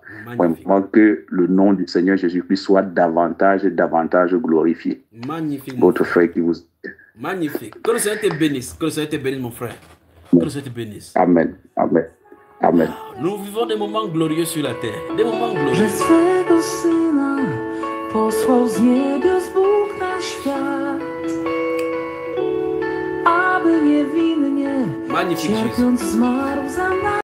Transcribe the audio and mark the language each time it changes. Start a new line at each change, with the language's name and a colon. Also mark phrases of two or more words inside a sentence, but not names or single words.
French: Vraiment que le nom du Seigneur Jésus-Christ soit davantage et davantage glorifié. Magnifique. Votre frère qui vous... Magnifique. Que le Seigneur te bénisse. Que le Seigneur te bénisse, mon frère. Que le Seigneur te bénisse. Amen. Amen. Amen. Nous vivons des moments glorieux sur la terre. Des moments glorieux.
Polish: Że swego Syna posłał z niebios Bóg na świat, aby niewinnie cierpiąc zmarł za nas.